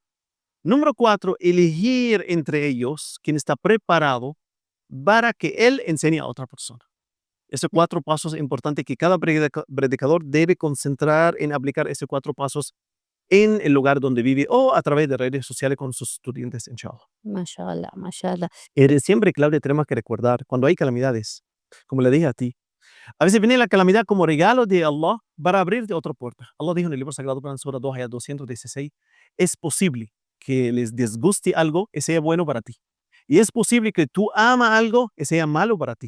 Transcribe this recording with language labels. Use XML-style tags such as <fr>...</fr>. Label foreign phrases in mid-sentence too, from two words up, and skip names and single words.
<es>Número 4, elegir entre ellos quien está preparado para que él enseñe a otra persona. Esos 4 pasos es importante que cada predicador debe concentrar en aplicar esos 4 pasos en el lugar donde vive o a través de redes sociales con sus estudiantes, inshallah. Mashallah, mashallah. Siempre, Claudia, tenemos que recordar, cuando hay calamidades, como le dije a ti, a veces viene la calamidad como regalo de Allah para abrirte otra puerta. Allah dijo en el libro sagrado, en Surah 2, ayat 216, es posible que les disguste algo que sea bueno para ti. Y es posible que tú amas algo que sea malo para ti.</es>